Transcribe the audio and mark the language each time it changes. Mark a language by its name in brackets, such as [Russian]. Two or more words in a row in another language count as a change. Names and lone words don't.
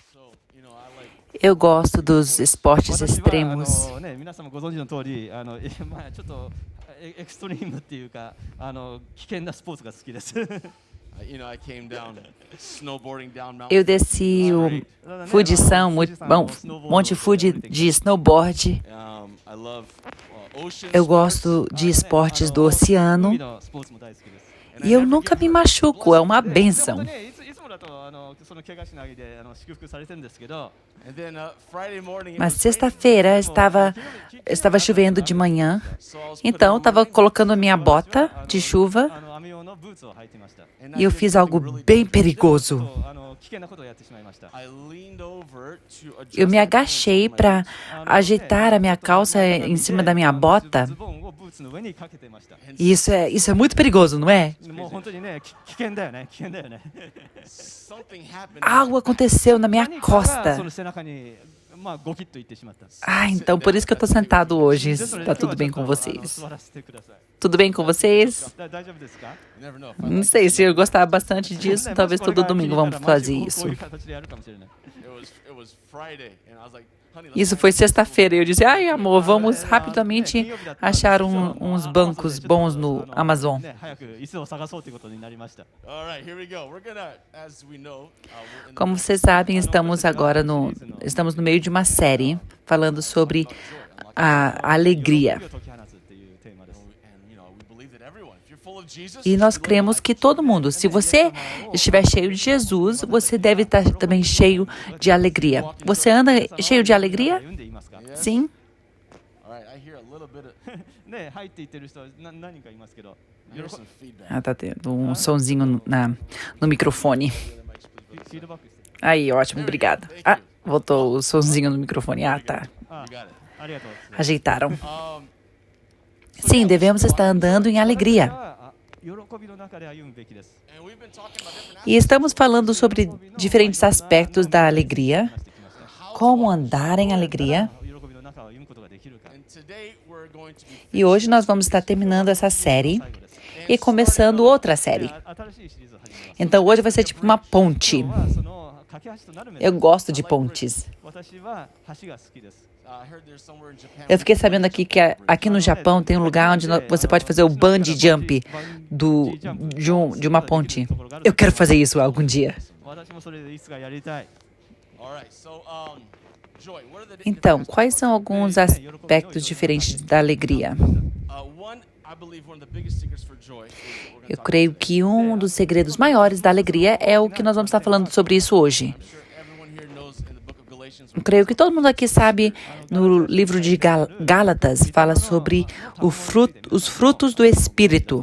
[Portuguese] Eu gosto dos esportes [Japanese] 私は [Portuguese] extremos. [Japanese] 皆さんもご存知の通りちょっとエクストリームっていうか危険なスポーツが好きです [English] I came down snowboarding down Mount [Portuguese] Eu desci o Fujição, bom, Monte Fuji de snowboard. [English] I love ocean [Portuguese] Eu [English] sports. [Portuguese] gosto de esportes do oceano [Japanese] 海のスポーツも大好きです [Portuguese] e eu nunca me machuco, é uma benção. [Japanese] いつもだとその怪我しないで祝福されてるんですけど [English] And then Friday morning, it [Portuguese] Mas [English] was raining. [Portuguese] sexta-feira estava chovendo de manhã, [English] So I was [Portuguese] então eu [English] putting on [Portuguese] estava colocando minha bota de chuva [Japanese] 雨用のブーツを履いてました [English] and [Portuguese] e eu [English] I did [Portuguese] fiz [English] something [Portuguese] algo [English] really [Portuguese] bem [English] dumb. [Portuguese] perigoso. [Japanese] 危険なことをやってしまいました [English] I leaned over to adjust [Portuguese] Eu me [English] my pants [Portuguese] agachei [English] on my [Portuguese] para [English] boots. [Portuguese] ajeitar a minha calça em cima da minha bota. [Japanese] ズボンをブーツの上にかけてました [English] And [Portuguese] E isso é muito perigoso, não é? [Japanese] もう本当にね危険だよね危険だよね [English] something happened. [Portuguese] Algo aconteceu na minha [Japanese] 何かがそ [Portuguese] costa. [Japanese] の背中にゴキッといってしまった [Portuguese] Ah, então por isso que eu tô sentado hoje. [Japanese] ですので [Portuguese] Tá [Japanese] 今日 [Portuguese] tudo [Japanese] は [Portuguese] bem [Japanese] ちょ [Portuguese] com [Japanese] っと [Portuguese] vocês? [Japanese] 座らせてください [Portuguese] Tudo bem com vocês? [Japanese] 大丈夫ですか [English] You never know. If I [Portuguese] Não [English] like [Portuguese] sei, [English] this, [Portuguese] se eu gostar bastante disso, [Japanese] ね [Portuguese] talvez [Japanese] もしこれ [Portuguese] todo [Japanese] が [Portuguese] domingo [Japanese] 気に入 [Portuguese] vamos [Japanese] ったら毎 [Portuguese] fazer [Japanese] 週こう [Portuguese] isso. [Japanese] いう形でやるかもしれない [English] it was Friday, and I was like, honey, let's [Portuguese] Isso [English] find [Portuguese] foi [English] some [Portuguese] sexta-feira e eu disse, ai amor, vamos [Japanese] 金 [Portuguese] rapidamente [Japanese] 曜日だったんです [Portuguese] achar [Japanese] けど [Portuguese] uns [Japanese] 朝 [Portuguese] bancos [Japanese] でちょっと [Portuguese] bons no Amazon. [Japanese] ね早く椅子を探そうということになりました [English] All right, here we go. We're gonna, as we know, we're in the [Portuguese] Como vocês sabem, estamos no meio de uma série falando sobre a alegria. [Japanese] 喜びを解き放つっていうテーマです [English] and we believe that everyone, if you're full of Jesus, [Portuguese] E nós cremos que todo mundo, se você estiver cheio de Jesus, você deve estar também cheio de alegria. Você anda cheio de alegria? [Japanese] 読んでいますか [Portuguese] Sim? [English] all right, I hear a little bit of [Japanese] ね入っていってる人何人かいますけど [English] I hear some feedback. [Portuguese] Ah, tá tendo sonzinho no microfone. [Japanese] フィードバックして [Portuguese] Aí, ótimo, obrigada. Ah, voltou o sonzinho no microfone. Ah, tá. Ah, [English] You got it. [Japanese] ありがとう [Portuguese] Ajeitaram. Um, Sim, devemos estar andando em alegria. [Japanese] 喜びの中で歩むべきです [English] and we've been talking about different [Portuguese] E estamos falando sobre diferentes aspectos da alegria, como andar em alegria. [Japanese] 喜びの中を歩むことができるか [English] and today we're going to be [Portuguese] E hoje nós vamos estar terminando essa série [Japanese] 最後です [Portuguese] e começando outra série. [Japanese] 新しいシリーズを始めます [Portuguese] Então hoje vai ser tipo uma ponte. [Japanese] 今日はその架け橋となるメッセー [Portuguese] Eu [Japanese] ジ [Portuguese] gosto de pontes. [Japanese] 私は橋が好きです [English] I heard there's somewhere in Japan. [Portuguese] Eu fiquei sabendo aqui que aqui no Japão tem um lugar onde você pode fazer o [English] bungee jump [Portuguese] de uma ponte. Eu quero fazer isso algum dia. [Japanese] 私もそれでいつかやりたい [English] All right, so Joy, what are the [Portuguese] Então, quais são alguns aspectos diferentes da alegria? [English] one? I believe one of the biggest secrets for joy. Is what we're gonna [Portuguese] Eu [English] talk [Portuguese] creio que um dos segredos maiores da alegria é o que nós vamos estar falando sobre isso hoje. [English] about. I'm sure everyone here knows in the book of Galatians. [Portuguese] Eu creio que todo mundo aqui sabe, no livro de Gálatas, fala sobre os frutos do Espírito.